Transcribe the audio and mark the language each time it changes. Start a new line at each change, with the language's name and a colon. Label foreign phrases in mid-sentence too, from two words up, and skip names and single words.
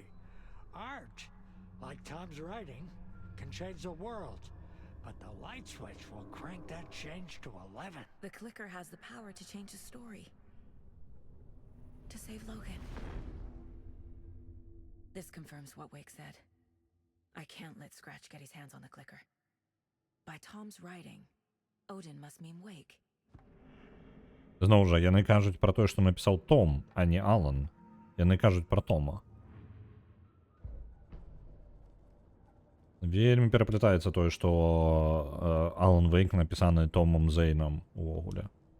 English: Art, like Tom's writing, can change the world, but the light switch will crank that change to 11. The clicker has the power to change the story. To save Logan. This confirms what Wake said. I can't let Scratch get his hands on the clicker. By Tom's writing, Odin must mean Wake.
Belarusian: Зноў жа, яны кажуць пра тое, што напісаў Том, а не Алан. Яны кажуць пра Тома. Вельмі пераплятаецца тое, што Алан Вейк напісаны Томом Зейнам увогуле.